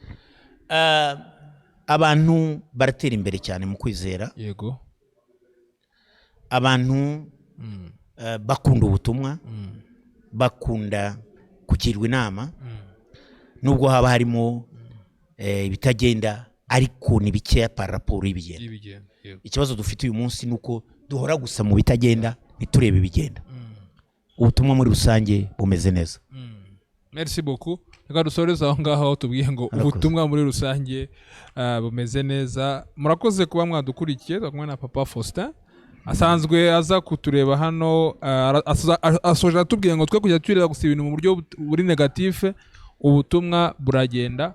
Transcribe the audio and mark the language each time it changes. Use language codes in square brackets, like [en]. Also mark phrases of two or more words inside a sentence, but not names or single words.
[rw] Abantu baratera imbere cyane mu kwizera. Yego. Abantu bakunda ubutumwa, bakunda kugirwa inama, nubwo haba harimo ibitagenda ariko ni bikeya [fr] par rapport [rw] y'ibigenda. Ikibazo dufite uyu munsi nuko duhora gusa mu bitagenda niturebe ibigenda. Ubutumwa muri rusange bumeze neza. [fr] Merci beaucoup. [rw] Reka dusoreze aho ngaho tubwiye ngo ubutumwa muri rusange bumeze neza. Murakoze kuba mwadukurikiye. Twakumwe na Papa Faustin. Asanzwe aza kutureba hano, asoje atubwiye ngo twe kujya twirira gusa ibintu mu buryo buri negative, ubutumwa buragenda.